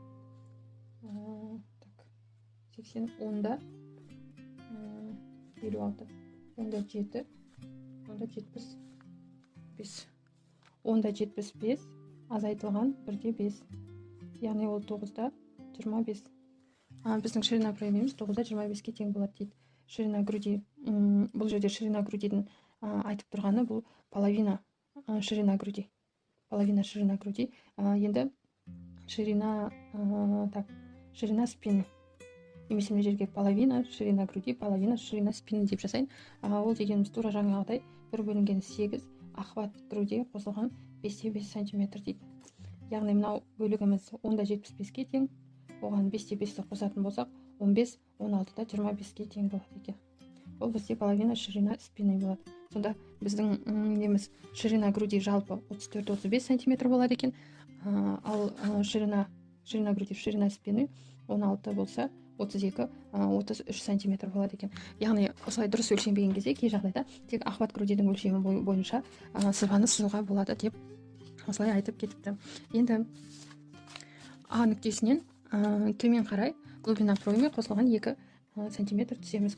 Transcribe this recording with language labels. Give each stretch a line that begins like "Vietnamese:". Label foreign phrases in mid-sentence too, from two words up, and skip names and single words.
Kazakh: 80, 10-да 56, 10-да 7, 10-да 75. 10-да 75 азайтылған 1-де 5. Яғни ол 9-да 25. Біздің
Russian: ширина проймеміз
Kazakh: 9-да 25-ке тең болады дейді.
Russian: Ширина груди,
Kazakh: бұл жерде
Russian: ширина грудидің
Kazakh: айтып тұрғаны бұл
Russian: половина ширина груди. Половина ширина груди.
Kazakh: Енді
Russian: ширина спины.
Kazakh: Немесе мына жерге
Russian: половина ширина груди, половина ширина спины
Kazakh: деп жасайын. Ол дегеніміз тура жаңағыдай 1 бөлінген 8
Russian: охват груди
Kazakh: қосылған 5-те 5 сантиметр дейді. Яғни мынау бөлігіміз 10-да 75-ке тең, оған 5-те 5-ті қосатын болсақ 15, 16-да 25-ке тең болады екен. Ол бізде
Russian: половина ширина спины
Kazakh: болады. Сонда біздің неміз
Russian: ширина груди
Kazakh: жалпы 34-35 сантиметр болады екен. Ал
Russian: ширина груди, ширина спины
Kazakh: 16 болса 32-33 сантиметр болады екен. Яғни осылай дұрыс өлшенбеген кезде кей жағдайда тек
Russian: охват грудидің
Kazakh: өлшемі бойынша сызбаны сызуға болады деп осылай айтып кетіпті. Енді А нүктесінен төмен қарай
Russian: глубина проймы
Kazakh: қосылған 2 сантиметр түсеміз.